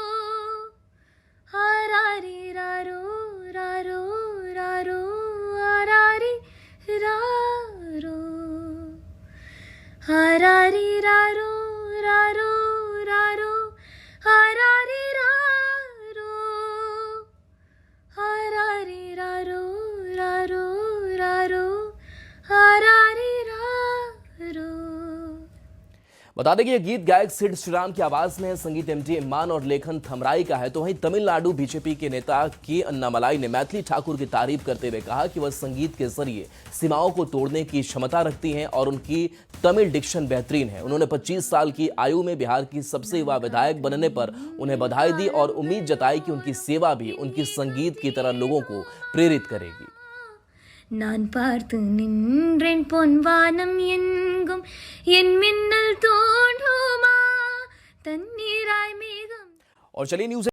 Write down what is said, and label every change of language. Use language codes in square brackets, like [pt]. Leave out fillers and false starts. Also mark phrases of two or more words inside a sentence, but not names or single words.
[ta] ஹராரி ராரோ ராரோ ராரோ ஹராரி ராரோ ஹராரி ராரோ ராரோ ராரோ ஹராரி ராரோ ஹராரி ராரோ ராரோ ராரோ ஹராரி ராரோ। [hi] बता दें कि ये गीत गायक सिड श्रीराम की आवाज में है, संगीत एमडी इम्मान और लेखन थमराई का है। तो वहीं तमिलनाडु बीजेपी के नेता के अन्नामलाई ने मैथिली ठाकुर की तारीफ करते हुए कहा कि वह संगीत के जरिए सीमाओं को तोड़ने की क्षमता रखती हैं और उनकी तमिल डिक्शन बेहतरीन है। उन्होंने 25 साल की आयु में बिहार की सबसे युवा विधायक बनने पर उन्हें बधाई दी और उम्मीद जताई कि उनकी सेवा भी उनकी संगीत की तरह लोगों को प्रेरित करेगी। [ta] நான் பார்த்து நின்றேன் பொன்வானம் எங்கும் என் மின்னல் தோன்றுமா தண்ணீராய் மேகம்। [hi] और चलिए न्यूज़